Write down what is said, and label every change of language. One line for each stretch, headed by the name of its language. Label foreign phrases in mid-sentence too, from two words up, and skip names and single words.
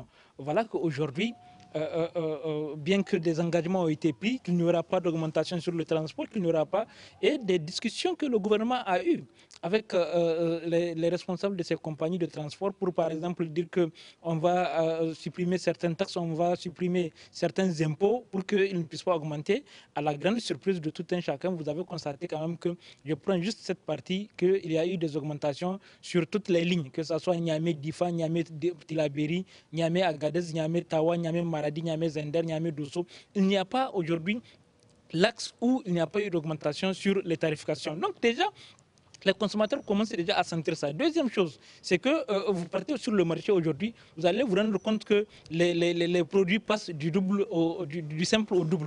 French: Voilà qu'aujourd'hui, bien que des engagements ont été pris, qu'il n'y aura pas d'augmentation sur le transport, qu'il n'y aura pas, et des discussions que le gouvernement a eues avec les responsables de ces compagnies de transport pour, par exemple, dire qu'on va supprimer certaines taxes, on va supprimer certains impôts pour qu'ils ne puissent pas augmenter. À la grande surprise de tout un chacun, vous avez constaté quand même que, je prends juste cette partie, qu'il y a eu des augmentations sur toutes les lignes, que ce soit Niamey, Difa, Niamey, Tilaberi, Niamey, Agadez, Niamey, Tawa, Niamey, Maradi, Niamey, Zender, Niamey, Dosso. Il n'y a pas aujourd'hui l'axe où il n'y a pas eu d'augmentation sur les tarifications. Donc déjà, les consommateurs commencent déjà à sentir ça. Deuxième chose, c'est que vous partez sur le marché aujourd'hui, vous allez vous rendre compte que les produits passent du simple au double.